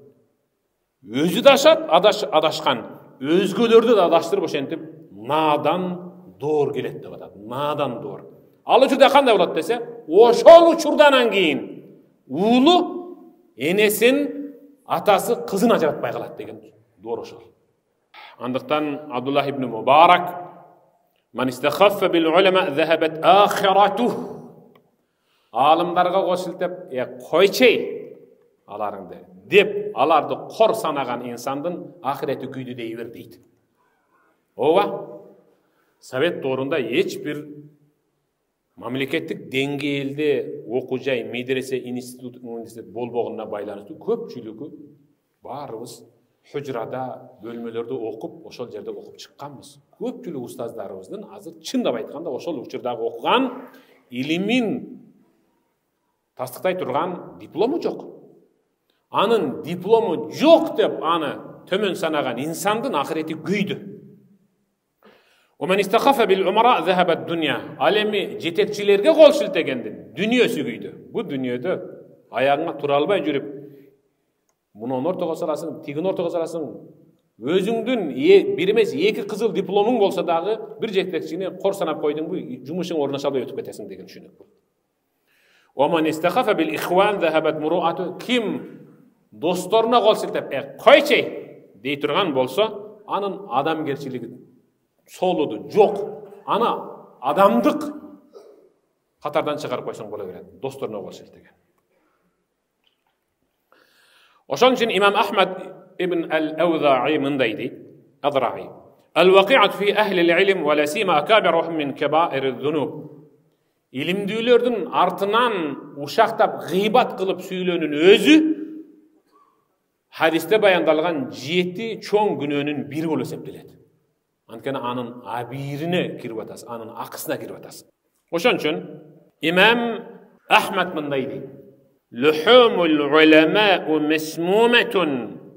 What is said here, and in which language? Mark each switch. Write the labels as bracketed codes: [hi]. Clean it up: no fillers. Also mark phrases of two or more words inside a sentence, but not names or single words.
[ky] Өзү дашат, адашкан, өзгөлөрдү да адаштырып ошентип надан доор келет деп атат. Надан доор. Ал учурда кандай болот десе, ошол учурдан кийин уулу энесин, атасы кызын ажыратпай калат деген доор ошол. [ar] Андыктан Абдуллах ибн Мубарак "من استخف بالعلماء ذهبت آخرته." [ky] Алымдарга кошултеп, койчей аларыңды деп аларды кор санаган инсандын ахирети күйдү дей бер дейт. Ооба. Совет доорунда эч бир мамлекеттик деңгээлде окуу жай, медресе, институт болбогонуна байланыштуу көпчүлүгү баарыбыз хужрада, бөлмөлөрдө окуп, ошол жерде окуп чыкканбыз. Көпчүлүк устаздарыбыздын азыр чындап айтканда ошол учурдагы окуган илимин тастыктай турган диплому жок. Анын диплому жок деп аны төмөн санаган инсандын ахирети күйдү. [ar] ومن استخف بالعمراء ذهب الدنيا. [ky] Алеми жетекчилерге кол шилтегендин дүнүйөсү күйдү. Бу дүнүйөдө аягыңа тура албай жүрүп, мунун ортого саласың, тигин ортого саласың. Өзүңдүн бир эмес эки кызыл дипломуң болсо дагы бир жетекчини кор санап койдуңбу, жумушуң орношо албай өтүп кетесиң деген түшүнүк бул. [ar] ومن استخف بالاخوان ذهبت مروءته. [ky] Ким досторуна кол шилтеп, койчей дей турган болсо, анын адамгерчилиги солуду жок. Ана адамдык катардан чыгарып койсоң боло берет. Досторуна кол шилтеген. Ошон үчүн имам Ахмад ибн al-Awza'i мындай дейт. Адраи. [ar] الوقيعة في أهل العلم ولا سيما أكابرهم من كبائر الذنوب. [ky] Илимдүүлөрдүн артынан ушактап гыйбат кылып сүйлөнүн өзү хадисте баяндалган 7 чоң күнөөнүн бири болуп эсептелет. Анткени анын абирине кирип атасың, анын акысына кирип атасың. Ошон үчүн имам Ахмад мындай дейт: [ar] لحوم العلماء مسمومة.